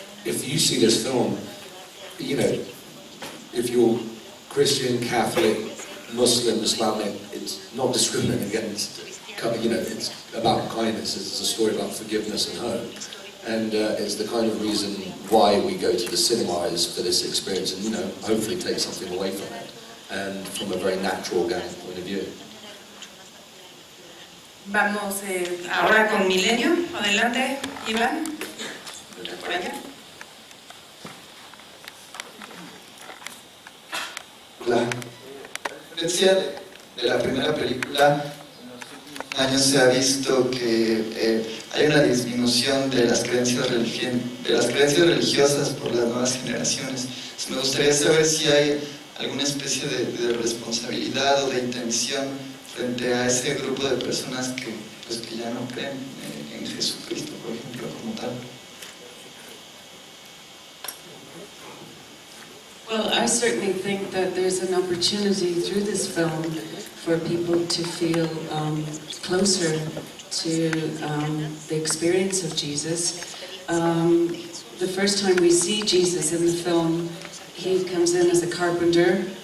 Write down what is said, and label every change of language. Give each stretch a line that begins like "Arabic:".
English: If you see this film, you know, if you're Christian, Catholic, Muslim, Islamic, it's not discriminating against, you know, it's about kindness, it's a story about forgiveness and hope. And it's the kind of reason why we go to the cinema, is for this experience, and, you know, hopefully take something away from it, and from a very natural, organic point of view.
Spanish: Vamos ahora con Milenio. Adelante, Iván. Por allá. La diferencia de la primera película, años se ha visto que hay una disminución de las creencias religiosas por las nuevas generaciones. Entonces, me gustaría saber si hay alguna especie de responsabilidad o de intención frente a ese grupo de personas que ya no creen en Jesucristo, por ejemplo, como tal.
English: Well, I certainly think that there's an opportunity through this film for people to feel closer to the experience of Jesus. The first time we see Jesus in the film, he comes in as a carpenter.